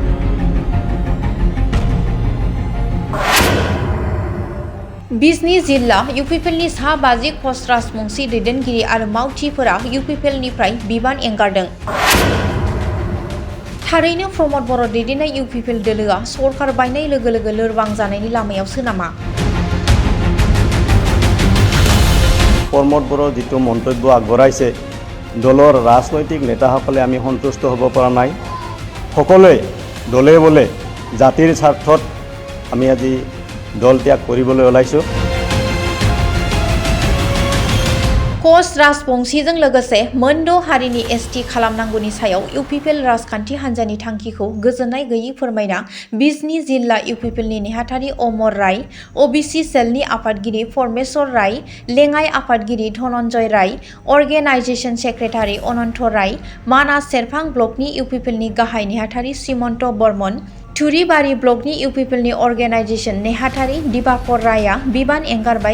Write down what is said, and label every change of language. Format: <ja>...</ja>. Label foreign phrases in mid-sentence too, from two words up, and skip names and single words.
<brx>बिजनी जिल्ला इउपिपिएलनि सा 50 कच राजबंशी दैदेनगिरि आरो मावथिफोरा इउपिपिएलनिफ्राय बिबान एंगारदों। थारैनो प्रमोद बर' दैदेननाय इउपिपिएल दोलोआ सरकार बायनाय लोगो लोगो लोरबां जानायनि लामायावसो नामा?</brx> <as>प्रमोद बर' जितु मन्तव्य আগবঢ়াইছে দলৰ ৰাজনৈতিক নেতাসকলে আমি সন্তুষ্ট হ'ব পৰা নাই। সকলোৱে দলে বলে জাতিৰ স্বাৰ্থত আমি আজি দল ত্যাগ কৰিবলৈ ওলাইছোঁ।</as> <brx>कच राजबंशीजों लोगोसे मोनद' हारिनि एसटि खालामनांगौनि सायाव इउपिपिएल राजखान्थि हान्जानि थांखिखौ गोजोननाय गैयै फोरमायना बिजनी जिल्ला इउपिपिएलनि नेहाथारि अमर राय, ओबिसि सेलनि आफादगिरि परमेश्वर राय, लेङाइ आफादगिरि धनन्जय राय,</brx> <en>organisation secretary</en> <brx>अनन्त राय, मानास सेरफां ब्लकनि इउपिपिएलनि गाहाय नेहाथारि श्रीमन्त बर्मन, थुरिबारि ब्लकनि इउपिपिएलनि अर्गेनाइजेसन नेहाथारि दिबाकर रायआ बिबान एंगारबाय।</brx>